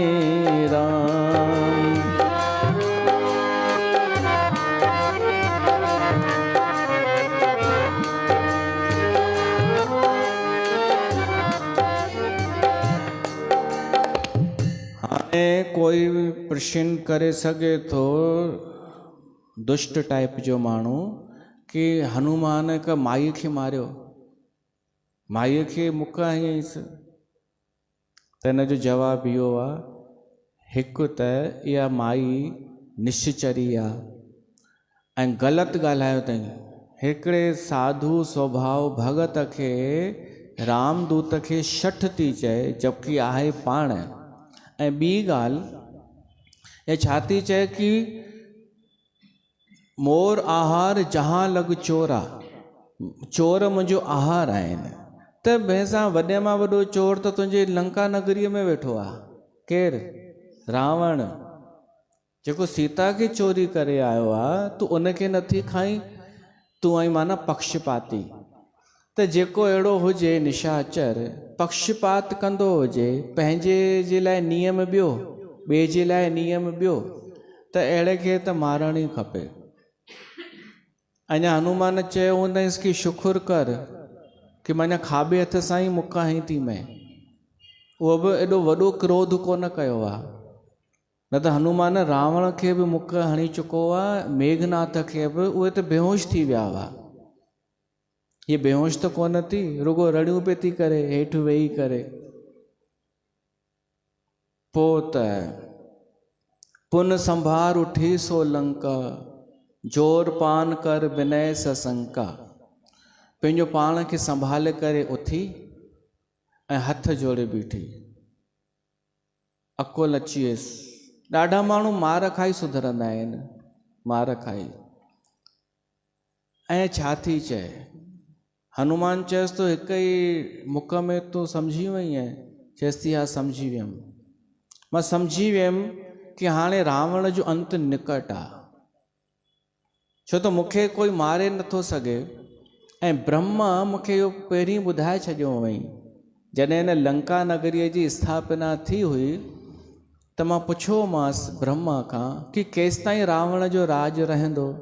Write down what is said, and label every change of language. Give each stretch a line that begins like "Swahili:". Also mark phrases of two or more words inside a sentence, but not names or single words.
Sindhi: राम। कोई प्रश्न करे सके तो दुष्ट टाइप जो माण्हू कि हनुमान का माई खे मारियो, माईअ खे मुख हयईंसि। त हिन जो जवाबु इहो आहे, हिकु त इहा माई निश्चरी आहे ऐं ग़लति ॻाल्हायो अथई। हिकिड़े साधु स्वभाव भगत खे रामदूत खे शठ थी चए, जबकि आहे पाण। ऐं ॿी ॻाल्हि, छा थी चए कि
Awadhi: मोर आहार जहां लॻ चोरा,
Sindhi: चोर मुंहिंजो आहार आहिनि। त भैंसा वॾे मां वॾो चोर त तुंहिंजे लंका नगरीअ में वेठो आहे। केरु? रावण, जेको सीता खे चोरी करे आयो आहे। तूं उनखे नथी खाई, तूं आई माना पक्षपाती। त जेको अहिड़ो हुजे निशाचर, पक्षपात कंदो हुजे, पंहिंजे जे लाइ नियम ॿियो, ॿिए जे लाइ नियम ॿियो, त अहिड़े खे त मारणु ई खपे। अञा हनुमान चयो हूंदसि कि शुकुर कर कि मां अञा खाॿे हथ सां ई मुख हई थी मैं। उहो बि एॾो वॾो क्रोध कोन कयो आहे, न त हनुमान रावण खे बि मुख हणी चुको आहे, मेघनाथ खे बि। उहे त बेहोश थी विया हुआ। ये बेहोश तो कोन थी, रुगो रड़ियूं पे थी करे हेठि वेही करे।
Awadhi: पोइ त पुन संभार उठी सो लंका, जोर पान कर विनय सशंका।
Sindhi: पंहिंजो पाण खे संभाले करे उथी ऐं हथ जोड़े बीठी, अकुल अची वियुसि। ॾाढा माण्हू मार खाई सुधरंदा आहिनि, मार खाई। ऐं छा थी चए, हनुमान चयसि तो हिक ई मुख में तूं सम्झी वई आहीं? चयसि थी हा सम्झी वियमि। मां सम्झी वियमि कि हाणे रावण जो अंत निकट आहे, छो त मूंखे कोई मारे नथो सघे। ऐं ब्रह्मा मूंखे इहो पहिरीं ॿुधाए छॾियो हुअईं, जॾहिं हिन लंका नगरीअ जी स्थापना थी हुई त मां पुछियोमांसि ब्रह्मा खां कि केसि ताईं रावण जो राज रहंदो?